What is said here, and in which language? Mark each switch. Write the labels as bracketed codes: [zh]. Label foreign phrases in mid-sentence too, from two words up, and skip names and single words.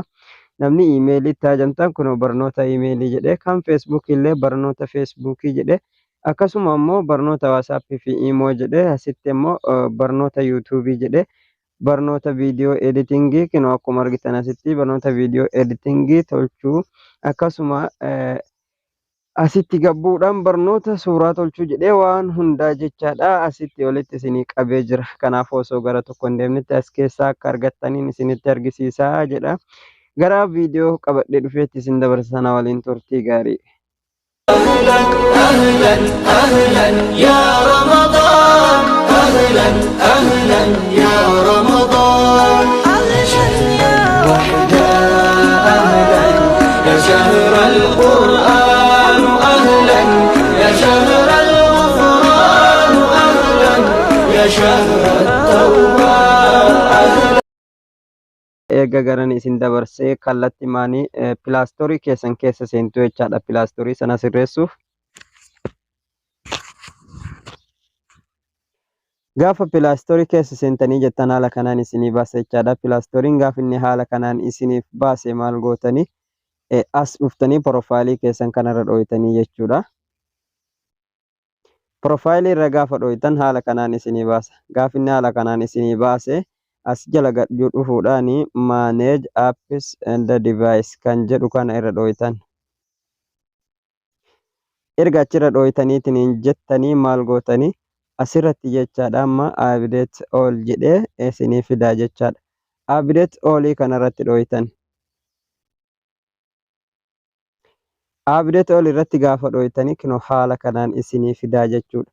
[om] Namni iimeelii itti hajamtan kun barnoota iimeelii jedhee kan feesbuukii illee barnoota feesbuukii jedhee akkasuma immoo barnoota waasaappii fi iimoo jedhee asitti immoo barnoota yuutuubii jedhee barnoota viidiyoo editingii kinoo akkuma argitan asitti barnoota viidiyoo editingii tolchuu akkasuma asitti gabbuudhaan barnoota suuraa tolchuu jedhee waan hundaa jechaadha asitti walitti isinii qabee jira. Kanaaf osoo gara tokko hin deemnetti as keessaa akka argattaniin isinitti argisiisaa jedha. Gara viidiyoo qabadhee dhufeetti isin dabarsana waliin turtii gaarii. [ar] أهلا أهلا أهلا يا رمضان أهلا أهلا يا رمضان علشان يا وحدة أهلا يا شهر القرآن أهلا يا شهر الغفران أهلا يا شهر التوبة أهلا. [om] Eega garan isin dabarsee kallatti maanii pilaastorii keessan keessa seentuu jechaadha. Pilaastorii sana sirreessuuf gaafa pilaastorii keessa seentanii jettan haala kanaan isinii baasa jechaadha. Pilaastoriin gaafa inni haala kanaan isiniif baase maal gootanii as dhuftanii porofaayilii keessan kanarra dhooytanii jechuudha. Porofaayilii irra gaafa dhooytan haala kanaan isinii baasa. Gaafa inni haala kanaan isinii baase as jala gadhuu dhufuudhaan [en] manage apps and device [om] kan jedhu kana irra dhooytan. Erga achirra dhooytaniitiin jettanii maal gootanii asirratti jechaadha amma [en] update all [om] jedhee isinii fidaa jechaadha. [en] Update all [om] kanarratti dhooytan. [en] Update all [om] irratti gaafa dhooytanii kinoo haala kanaan isinii fidaa jechuudha.